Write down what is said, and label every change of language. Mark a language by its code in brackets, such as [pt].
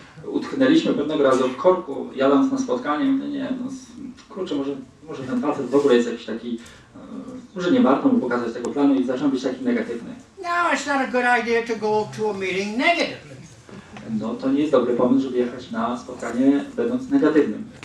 [pl] Utknęliśmy pewnego razu w korku, jadąc na spotkanie, mówię, nie, no kurczę, może ten facet w ogóle jest jakiś taki, może nie warto mu pokazać tego planu i zacząłem być taki negatywny. [en] No, it's not a good idea to go to a meeting negative. [pl] No to nie jest dobry pomysł, żeby jechać na spotkanie będąc negatywnym.